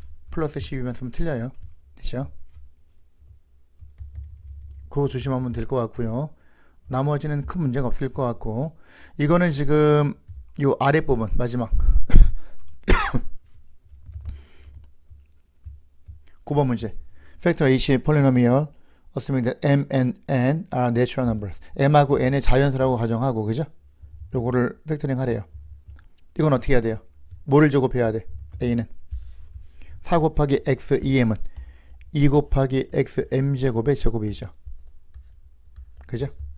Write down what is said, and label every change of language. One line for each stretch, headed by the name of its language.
Korean: 플러스 12만 쓰면 틀려요. 그죠? 그거 조심하면 될 것 같고요. 나머지는 큰 문제가 없을 것 같고, 이거는 지금 요 아랫부분 마지막 9번 문제.
English: Factor H polynomial assuming that m and n are natural numbers.
Korean: m하고 n의 자연수라고 가정하고, 그죠? 요거를 팩터링 하래요. 이건 어떻게 해야 돼요? 뭐를 제곱해야 돼? a는 4 곱하기 x 2m은 2 곱하기 x m제곱의 제곱이죠. 그죠?